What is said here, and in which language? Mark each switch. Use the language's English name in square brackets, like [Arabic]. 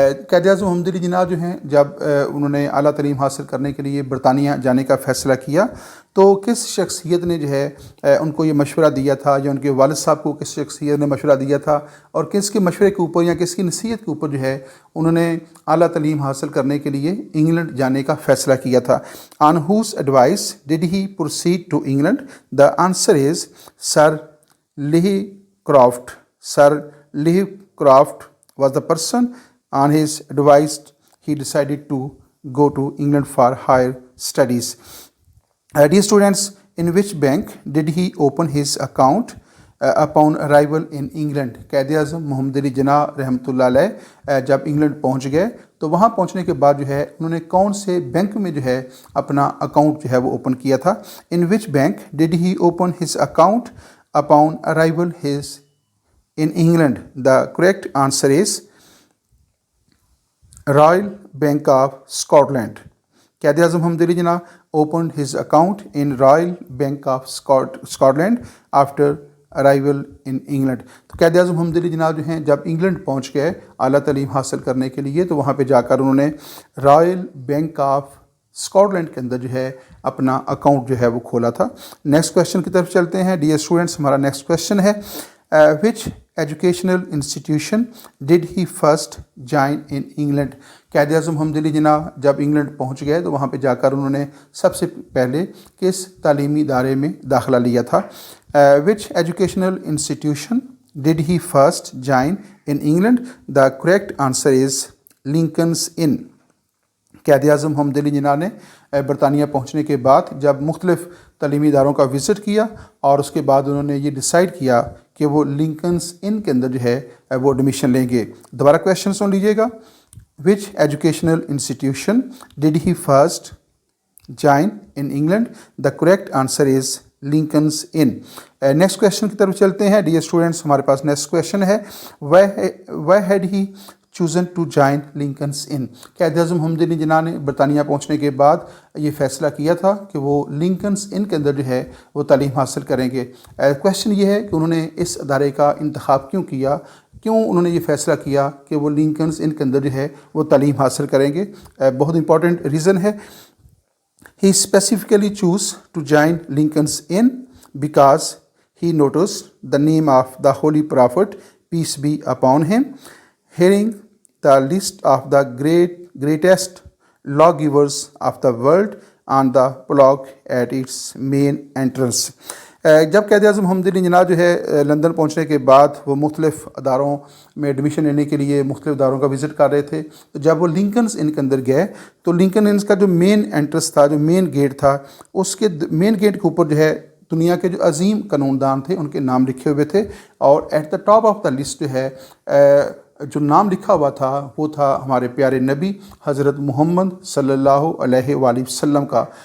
[Urdu] قائد اعظم محمد علی جناح جو ہیں جب انہوں نے اعلیٰ تعلیم حاصل کرنے کے لیے برطانیہ جانے کا فیصلہ کیا تو کس شخصیت نے جو ہے ان کو یہ مشورہ دیا تھا یا ان کے والد صاحب کو کس شخصیت نے مشورہ دیا تھا اور کس کے مشورے کے اوپر یا کس کی نصیحت کے اوپر جو ہے انہوں نے اعلیٰ تعلیم حاصل کرنے کے لیے انگلینڈ جانے کا فیصلہ کیا تھا؟ [English] On whose advice did he proceed to England? The answer is sir Leigh Croft. Sir Leigh Croft was the person. On his advice, he decided to go to England for higher studies. Dear students, in which bank did he open his account upon arrival in England? [Urdu] Quaid Azam محمد علی جناح رحمۃ اللہ علیہ جب England پہنچ گئے تو وہاں پہنچنے کے بعد جو ہے انہوں نے کون سے بینک میں جو ہے اپنا اکاؤنٹ جو ہے وہ اوپن کیا تھا؟ [English] In which bank did he open his account upon arrival in England? The correct answer is Royal Bank of Scotland. Quaid Azam Muhammad Ali Jinnah opened his account in Royal Bank of Scotland after arrival in England. [Urdu] تو قائد اعظم محمد علی جناح جو ہیں جب England پہنچ گئے اعلیٰ تعلیم حاصل کرنے کے لیے تو وہاں پہ جا کر انہوں نے Royal bank of Scott land کے اندر جو ہے اپنا اکاؤنٹ جو ہے وہ کھولا تھا. نیکسٹ کویشچن کی طرف چلتے ہیں. ڈیئر اسٹوڈنٹس, ہمارا نیکسٹ کویشچن ہے [English] Which educational institution did he first join in England. [Urdu] Quaid Azam محمد علی جناح جب انگلینڈ پہنچ گئے تو وہاں پہ جا کر انہوں نے سب سے پہلے کس تعلیمی ادارے میں داخلہ لیا تھا؟ [English] Which educational institution did he first join in England? The correct answer is Lincoln's Inn. [Urdu] قائد اعظم محمد علی جناح نے برطانیہ پہنچنے کے بعد جب مختلف تعلیمی اداروں کا وزٹ کیا اور اس کے بعد انہوں نے یہ ڈیسائیڈ کیا کہ وہ لنکنز ان کے اندر جو ہے وہ ایڈمیشن لیں گے. دوبارہ کویشچن سن لیجیے گا. [English] Which educational institution did he first join in England? The correct answer is Lincoln's Inn. [Urdu] Next question کی طرف چلتے ہیں. ڈیئر اسٹوڈنٹس, ہمارے پاس نیکسٹ کویشچن ہے [English] Why had he chosen to join Lincoln's Inn. [Urdu] Quaid Azam محمد علی جناح نے برطانیہ پہنچنے کے بعد یہ فیصلہ کیا تھا کہ وہ لنکنس ان کے اندر جو ہے وہ تعلیم حاصل کریں گے. کویشچن یہ ہے کہ انہوں نے اس ادارے کا انتخاب کیوں کیا, کیوں انہوں نے یہ فیصلہ کیا کہ وہ لنکنس ان کے اندر جو ہے وہ تعلیم حاصل کریں گے. بہت امپورٹنٹ ریزن ہے. [English] He specifically chose to join Lincoln's Inn because he noticed the name of the Holy Prophet, peace be upon him, hearing the list of the greatest lawgivers of the world on the plaque at its main entrance. [Urdu] جب قائد اعظم محمد علی جناح جو ہے London پہنچنے کے بعد وہ مختلف اداروں میں ایڈمیشن لینے کے لیے مختلف اداروں کا وزٹ کر رہے تھے, تو جب وہ لنکنس ان کے اندر گئے تو لنکن انس کا جو مین انٹرنس تھا, جو مین گیٹ تھا, اس کے مین گیٹ کے اوپر جو ہے دنیا کے جو عظیم قانون دان تھے ان کے نام لکھے ہوئے تھے, اور [English] at the top of the list [Urdu] جو ہے جو نام لکھا ہوا تھا وہ تھا ہمارے پیارے نبی حضرت محمد صلی اللہ علیہ وآلہ وسلم کا.